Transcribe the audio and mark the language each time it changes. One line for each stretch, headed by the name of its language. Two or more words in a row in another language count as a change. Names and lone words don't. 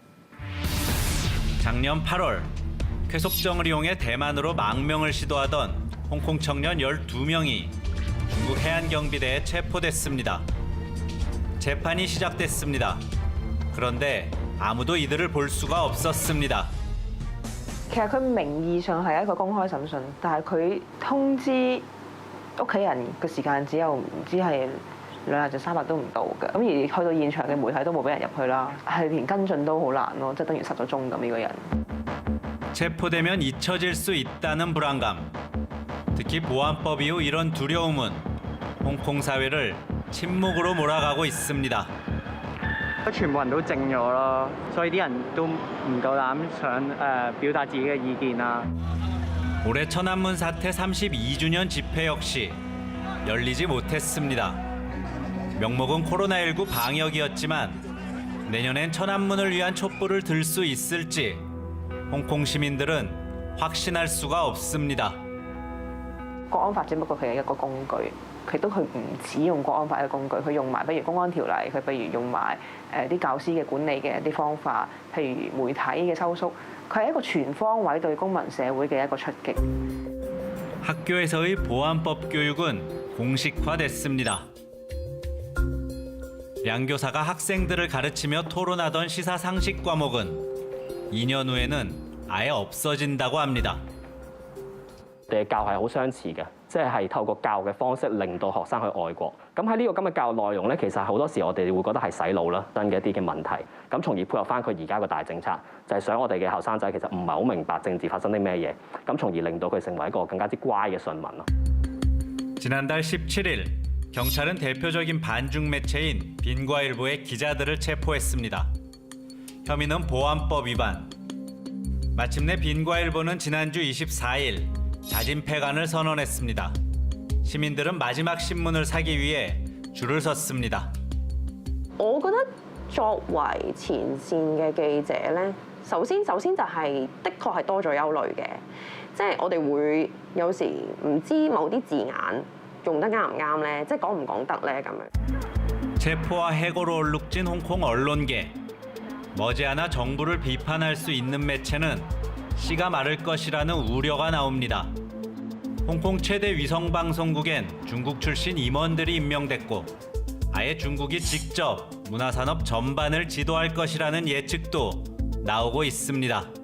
Korean: 작년 8월 쾌속정을 이용해 대만으로 망명을 시도하던 홍콩 청년 12명이 중국 해안경비대에 체포됐습니다. 재판이 시작됐습니다. 그런데 아무도 이들을 볼 수가 없었습니다.
Cantonese: 其實佢名義上係一個公開審訊，但係佢通知屋企人嘅時間只有唔知係2日至3日都唔到嘅，咁而去到現場嘅媒體都冇俾人入去啦，係連跟進都好難咯，即係等於失咗蹤咁呢個人。
Korean: 체포되면 잊혀질 수 있다는 불안감. 특히 보안법 이후 이런 두려움은 홍콩 사회를 침묵으로 몰아가고 있습니다.
Cantonese: 全部人都靜咗咯，所以啲人都唔夠膽想表達自己嘅意見啦。
Korean: 올해 천안문 사태 32주년 집회 역시 열리지 못했습니다. 명목은 코로나19 방역이었지만 내년엔 천안문을 위한 촛불을 들 수 있을지 홍콩 시민들은 확신할 수가 없습니다.
Cantonese: 國安法只不過佢係一個工具，佢唔只用國安法嘅工具，佢用埋不如公安條例，佢不如用埋啲教師嘅管理嘅一啲方法，譬如媒體嘅收縮，佢係一個全方位對公民社會嘅一個出擊。
Korean: 학교에서의 보안법 교육은 공식화됐습니다. 량 교사가 학생들을 가르치며 토론하던 시사 상식 과목은 2년 후에는 아예 없어진다고 합니다.
Cantonese: 我哋嘅教係好相似嘅，即係透過教嘅方式令到學生去愛國。咁喺呢個咁嘅教育內容咧，其實好多時我哋會覺得係洗腦啦，真嘅一啲嘅問題。咁從而配合翻佢而家個大政策，就係想我哋嘅後生仔其實唔係好明白政治發生啲咩嘢，咁從而令到佢成為一個更加之乖嘅順民咯。
Korean: 지난달 17일 경찰은 대표적인 반중 매체인 빈과일보의 기자들을 체포했습니다. 혐의는 보안법 위반. 마침내 빈과일보는 지난주 24일 자진 폐간을 선언했습니다. 시민들은 마지막 신문을 사기 위해 줄을 섰습니다.
Cantonese: 我覺得作為前線嘅記者咧，首先就係的確係多咗憂慮嘅，即係我哋會有時唔知某啲字眼用得啱唔啱咧，即係講唔講得咧咁樣。
Korean: 체포와 해고로 얼룩진 홍콩 언론계. 머지않아 정부를 비판할 수 있는 매체는 씨가 마를 것이라는 우려가 나옵니다. 홍콩 최대 위성방송국엔 중국 출신 임원들이 임명됐고 아예 중국이 직접 문화산업 전반을 지도할 것이라는 예측도 나오고 있습니다.